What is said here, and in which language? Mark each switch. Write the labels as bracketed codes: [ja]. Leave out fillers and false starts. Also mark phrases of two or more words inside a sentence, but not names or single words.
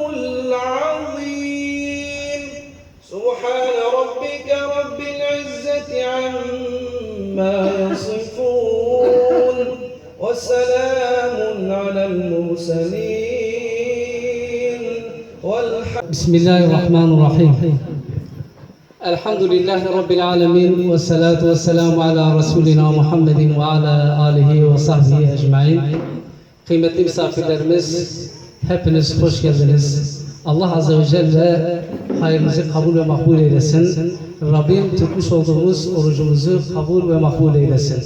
[ar] العظيم سبحان ربك رب العزة عما يصفون وسلام على المرسلين بسم الله الرحمن الرحيم الحمد لله رب العالمين والصلاة والسلام على رسولنا محمد وعلى آله وصحبه أجمعين. [tr] Kıymetli misafirlerimiz, hepiniz hoş geldiniz. Allah Azze ve Celle hayırınızı kabul ve makbul eylesin. Rabbim tutmuş olduğumuz orucumuzu kabul ve makbul eylesin.